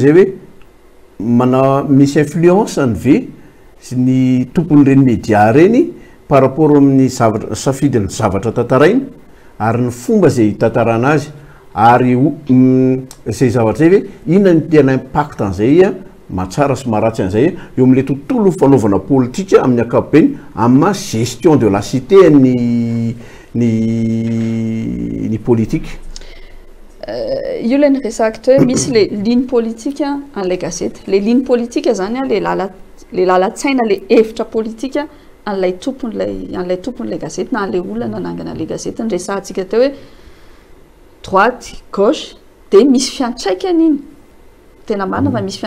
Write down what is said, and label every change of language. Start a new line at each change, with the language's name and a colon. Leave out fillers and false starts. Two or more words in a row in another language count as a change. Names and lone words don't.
Malagasy: zay hoe misy influence ny ve sy ny tompon'ireny média reny
French: par rapport
Malagasy: amin'ny zavatra safidiny zavatra tantarainy ary ny fomba zay tantarana azy ary zay zavatra zay hoe inona ny tena impact an'izay matsara sy maratsy an'izay eo amin'le tontolo fanaovana politika amin'ny ankapobeny amin'ny
French: gestion de la cité
Malagasy: ny politique io le nyresaka to hoe misy le
French: ligne politique
Malagasy: an'ilay gazety le
French: ligne politique
Malagasy: zany le lalatsaina le hevitra politika an'ilay tompon'ilay gazety na an'ilay olona nanangana le gazety ny resahantsika teo hoe
French: droite gauche
Malagasy: de misy fiantraikany iny tena marina fa misy